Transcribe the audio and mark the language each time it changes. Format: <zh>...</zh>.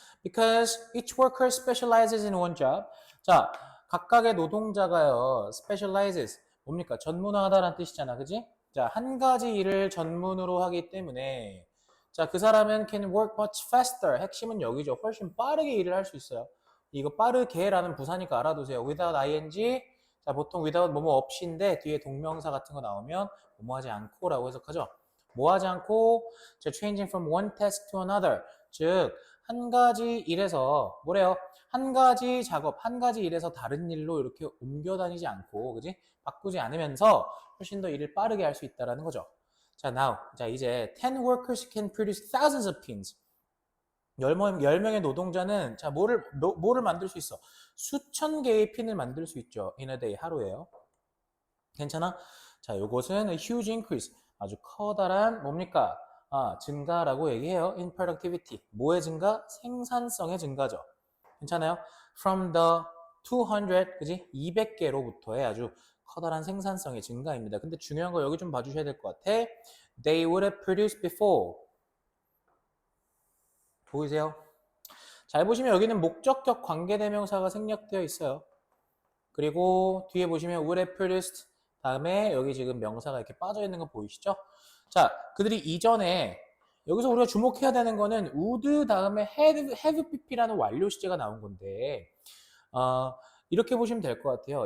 <en>Because each worker specializes in one job.</en> <ko>자, 각각의 노동자가요,</ko> <en>specializes.</en> <ko>뭡니까? 전문화하다라는 뜻이잖아. 그지? 자, 한 가지 일을 전문으로 하기 때문에 자, 그 사람은</ko> <en>can work much faster.</en> <ko>핵심은 여기죠. 훨씬 빠르게 일을 할 수 있어요. 이거 빠르게라는 부사니까 알아두세요.</ko> <en>without ing.</en> <ko>자, 보통 without 뭐뭐 없이인데 뒤에 동명사 같은 거 나오면 뭐뭐 하지 않고라고 해석하죠. 뭐 하지 않고</ko> <en>changing from one task to another.</en> <ko>즉, 한 가지 일에서 뭐래요? 한 가지 작업, 한 가지 일에서 다른 일로 이렇게 옮겨 다니지 않고, 그지? 바꾸지 않으면서 훨씬 더 일을 빠르게 할 수 있다라는 거죠.</ko> <en>자, now.</en> <ko>자, 이제</ko> <en>10 workers can produce thousands of pins.</en> <ko>10명의 노동자는 자, 뭐를 만들 수 있어? 수천 개의 핀을 만들 수 있죠.</ko> <en>in a day,</en> <ko>하루에요. 괜찮아?</ko> <en>자,</en> <ko>요것은</ko> <en>a huge increase.</en> <ko>아주 커다란 뭡니까? 증가라고 얘기해요.</ko> <en>in productivity.</en> <ko>뭐의 증가? 생산성의 증가죠. 괜찮아요?</ko> <en>from the 200,</en> <ko>그지? 200개로부터의 아주 커다란 생산성의 증가입니다. 근데 중요한 거 여기 좀 봐주셔야 될 것 같아.</ko> <en>They would have produced before.</en> <ko>보이세요? 잘 보시면 여기는 목적격 관계대명사가 생략되어 있어요. 그리고 뒤에 보시면</ko> <en>would have produced</en> <ko>다음에 여기 지금 명사가 이렇게 빠져 있는 거 보이시죠? 자, 그들이 이전에 여기서 우리가 주목해야 되는 거는 would 다음에 have pp라는 완료 시제가 나온 건데 이렇게 보시면 될 것 같아요.</ko>